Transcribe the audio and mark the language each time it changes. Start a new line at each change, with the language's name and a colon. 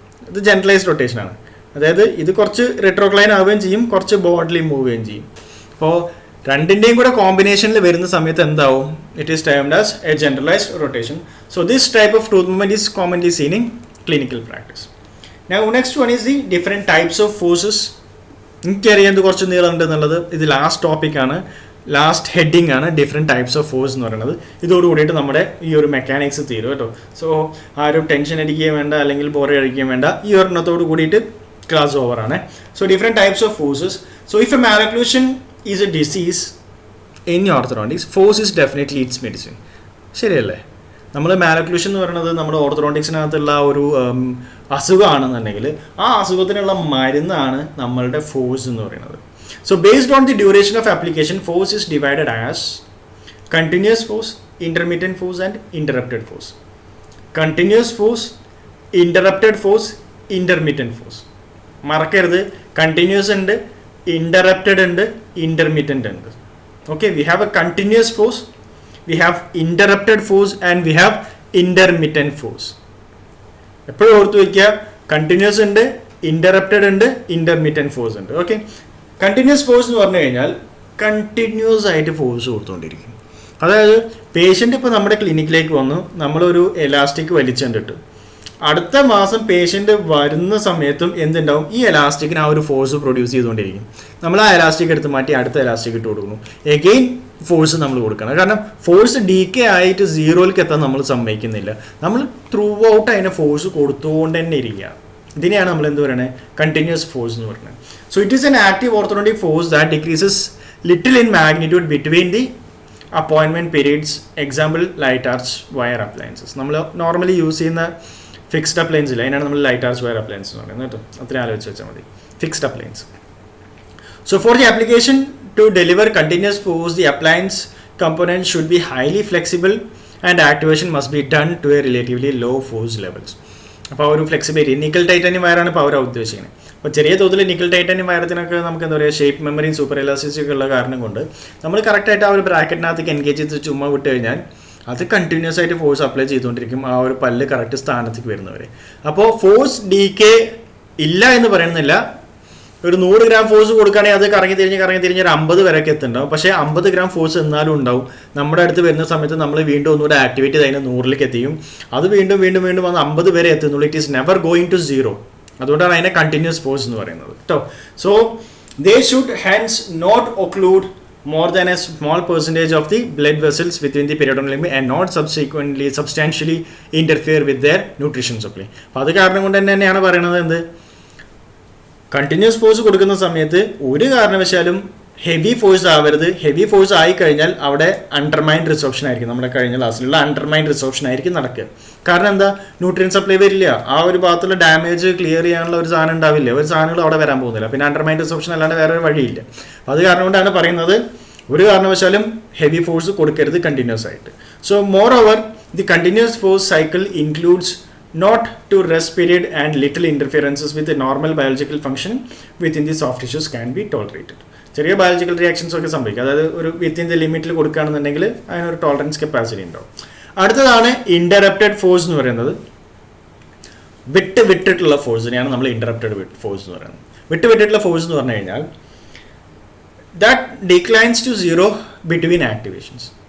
Malayalam: ഇത് ജനറലൈസ്ഡ് റൊട്ടേഷനാണ്. അതായത് ഇത് കുറച്ച് റെട്രോക്ലൈൻ ആവുകയും ചെയ്യും, കുറച്ച് ബോഡ്ലി മൂവ് ചെയ്യുകയും ചെയ്യും. അപ്പോൾ രണ്ടിൻ്റെയും കൂടെ കോമ്പിനേഷനിൽ വരുന്ന സമയത്ത് എന്താവും?
English: It is termed as a generalised rotation. So this type of tooth movement is commonly seen in clinical practice. Now next one is the different types of forces.
Malayalam: എനിക്കറിയാം ഇത് കുറച്ച് നീളമുണ്ട് എന്നുള്ളത്. ഇത് ലാസ്റ്റ് ടോപ്പിക്കാണ്, ലാസ്റ്റ് ഹെഡിങ് ആണ്, different types of force എന്ന് പറയുന്നത്. ഇതോടുകൂടിയിട്ട് നമ്മുടെ ഈ ഒരു മെക്കാനിക്സ് തീരും കേട്ടോ. സോ ആരും ടെൻഷൻ അടിക്കുകയും വേണ്ട, അല്ലെങ്കിൽ ബോർ അടിക്കുകയും വേണ്ട. ഈ ഒരെണ്ണത്തോട് കൂടിയിട്ട് class ഓവറാണ്.
English: So different types of forces. So if a malocclusion is a disease in orthodontics, force is definitely it's medicine. ശരിയല്ലേ?
Malayalam: നമ്മൾ മാലക്ലൂഷൻ എന്ന് പറയുന്നത് നമ്മുടെ ഓർത്തോഡോണ്ടിക്സിനകത്തുള്ള ഒരു അസുഖമാണെന്നുണ്ടെങ്കിൽ ആ അസുഖത്തിനുള്ള മരുന്നാണ് നമ്മളുടെ ഫോഴ്സ് എന്ന് പറയുന്നത്.
English: So based on the duration of application, force is divided as continuous force, intermediate force and interrupted force. Continuous force, interrupted force, intermediate force.
Malayalam: മറക്കരുത്, കണ്ടിന്യൂസ് ഉണ്ട്, ഇന്ററപ്റ്റഡ് ഉണ്ട്, ഇന്റർമീഡിയറ്റ് ഉണ്ട്.
English: Okay, we have a continuous force, we have interrupted force and we have intermittent force.
Malayalam: എപ്പോഴും ഓർത്ത് വയ്ക്കുക, continuous ഉണ്ട്, interrupted ഉണ്ട്, intermediate force ഉണ്ട്. ഓക്കെ, കണ്ടിന്യൂസ് ഫോഴ്സ് എന്ന് പറഞ്ഞു കഴിഞ്ഞാൽ കണ്ടിന്യൂസ് ആയിട്ട് ഫോഴ്സ് കൊടുത്തുകൊണ്ടിരിക്കും. അതായത് പേഷ്യൻ്റ് ഇപ്പോൾ നമ്മുടെ ക്ലിനിക്കിലേക്ക് വന്നു, നമ്മളൊരു എലാസ്റ്റിക് വലിച്ചുകൊണ്ടിട്ട് അടുത്ത മാസം പേഷ്യൻ്റ് വരുന്ന സമയത്തും എന്തുണ്ടാവും? ഈ എലാസ്റ്റിക്കിന് ആ ഒരു ഫോഴ്സ് പ്രൊഡ്യൂസ് ചെയ്തുകൊണ്ടിരിക്കും. നമ്മൾ ആ എലാസ്റ്റിക് എടുത്ത് മാറ്റി അടുത്ത എലാസ്റ്റിക് ഇട്ട് കൊടുക്കുന്നു. എഗെയിൻ ഫോഴ്സ് നമ്മൾ കൊടുക്കണം. കാരണം ഫോഴ്സ് ഡീക്കേ ആയിട്ട് സീറോയിലേക്ക് എത്താൻ നമ്മൾ സമ്മതിക്കുന്നില്ല. നമ്മൾ ത്രൂ ഔട്ട് അതിനെ ഫോഴ്സ് കൊടുത്തുകൊണ്ട് തന്നെ ഇരിക്കുക. ഇതിനെയാണ് നമ്മൾ എന്ത് പറയുന്നത്?
English: continuous force
Malayalam: എന്ന് പറയുന്നത്.
English: So it is an active orthodontic force that decreases little in magnitude between the appointment periods. Example light arch wire appliances.
Malayalam: നമ്മൾ നോർമലി യൂസ് ചെയ്യുന്ന ഫിക്സ്ഡ് അപ്ലയൻസില്ല, അതിനാണ് നമ്മൾ ലൈറ്റ് ആർച്ച് വയർ അപ്ലയൻസ് എന്ന് പറയുന്നത് കേട്ടോ. അത്രയും ആലോചിച്ച് വെച്ചാൽ മതി. Fixed appliance.
English: So for the application to deliver continuous force, the appliance component should be highly flexible and activation must be done to a relatively low force levels.
Malayalam: അപ്പോൾ ആ ഒരു ഫ്ലെക്സിബിലിറ്റി, നിക്കൽ ടൈറ്റാനിയം വയറാണ് ഇപ്പോൾ അവർ ഉദ്ദേശിക്കുന്നത്. അപ്പോൾ ചെറിയ തോതിൽ nickel titanium വയറത്തിനൊക്കെ നമുക്ക് എന്താ പറയുക, ഷേപ്പ് മെമ്മറിയും സൂപ്പർ എലാസ്റ്റിസിറ്റി ഒക്കെ ഉള്ള കാരണം കൊണ്ട് നമ്മൾ കറക്റ്റായിട്ട് ആ ഒരു ബ്രാക്കറ്റിനകത്തേക്ക് എൻഗേജ് ചെയ്ത് ചുമ്മാ വിട്ട് കഴിഞ്ഞാൽ അത് കണ്ടിന്യൂസ് ആയിട്ട് ഫോഴ്സ് അപ്ലൈ ചെയ്തുകൊണ്ടിരിക്കും, ആ ഒരു പല്ല് കറക്റ്റ് സ്ഥാനത്തേക്ക് വരുന്നവരെ. അപ്പോൾ ഫോഴ്സ് ഡീകേ ഇല്ല എന്ന് പറയുന്നില്ല. ഒരു 100 ഗ്രാം ഫോഴ്സ് കൊടുക്കുകയാണെങ്കിൽ അത് കറങ്ങി തിരിഞ്ഞ് ഒരു 50 വരെയൊക്കെ എത്തുന്നുണ്ടാവും. പക്ഷേ 50 ഗ്രാം ഫോഴ്സ് എന്നാലും ഉണ്ടാവും. നമ്മുടെ അടുത്ത് വരുന്ന സമയത്ത് നമ്മൾ വീണ്ടും ഒന്നുകൂടെ ആക്ടിവേറ്റ് ചെയ്ത് അതിനെ 100ലേക്ക് എത്തിയും. അത് വീണ്ടും വന്ന് 50 വരെ എത്തുന്നുള്ളൂ.
English: It is never going to zero.
Malayalam: അതുകൊണ്ടാണ് അതിനെ കണ്ടിന്യൂസ് ഫോഴ്സ് എന്ന് പറയുന്നത് കേട്ടോ.
English: So they should hence not occlude more than a small percentage of the blood vessels within the periodontal limb and not substantially interfere with their nutrition supply.
Malayalam: അപ്പോൾ അത് കാരണം കൊണ്ട് തന്നെയാണ് പറയുന്നത് എന്ത്, കണ്ടിന്യൂസ് ഫോഴ്സ് കൊടുക്കുന്ന സമയത്ത് ഒരു കാരണവശാലും ഹെവി ഫോഴ്സ് ആവരുത്. ഹെവി ഫോഴ്സ് ആയി കഴിഞ്ഞാൽ അവിടെ അണ്ടർമൈൻഡ് റിസോപ്ഷൻ ആയിരിക്കും. നമ്മുടെ കഴിഞ്ഞ ക്ലാസ്സിലുള്ള അണ്ടർമൈൻഡ് റിസോപ്ഷൻ ആയിരിക്കും നടക്കുക. കാരണം എന്താ, ന്യൂട്രിയൻ സപ്ലൈ വരില്ല. ആ ഒരു ഭാഗത്തുള്ള ഡാമേജ് ക്ലിയർ ചെയ്യാനുള്ള ഒരു സാധനം ഉണ്ടാവില്ല. ഒരു സാധനങ്ങൾ അവിടെ വരാൻ പോകുന്നില്ല. പിന്നെ അണ്ടർമൈൻഡ് റിസോപ്ഷൻ അല്ലാണ്ട് വേറെ ഒരു വഴിയില്ല. അത് കാരണം കൊണ്ടാണ് പറയുന്നത് ഒരു കാരണവശാലും ഹെവി ഫോഴ്സ് കൊടുക്കരുത് കണ്ടിന്യൂസ് ആയിട്ട്.
English: So moreover the continuous force cycle includes not to rest period and little interferences with the normal biological function within the soft tissues can be tolerated.
Malayalam: ചെറിയ ബയോളജിക്കൽ റിയാക്ഷൻസ് ഒക്കെ സംഭവിക്കും. അതായത് ഒരു within the ലിമിറ്റിൽ കൊടുക്കുകയാണെന്നുണ്ടെങ്കിൽ അതിനൊരു tolerance capacity ഉണ്ടാവും. അടുത്തതാണ് interrupted force എന്ന് പറയുന്നത്. വിട്ടിട്ടുള്ള ഫോഴ്സിനെയാണ് നമ്മൾ ഇന്ററപ്റ്റഡ് ഫോഴ്സ് എന്ന് പറയുന്നത്. വിട്ടിട്ടുള്ള ഫോഴ്സ് എന്ന് പറഞ്ഞു കഴിഞ്ഞാൽ
English: That declines to zero between activations.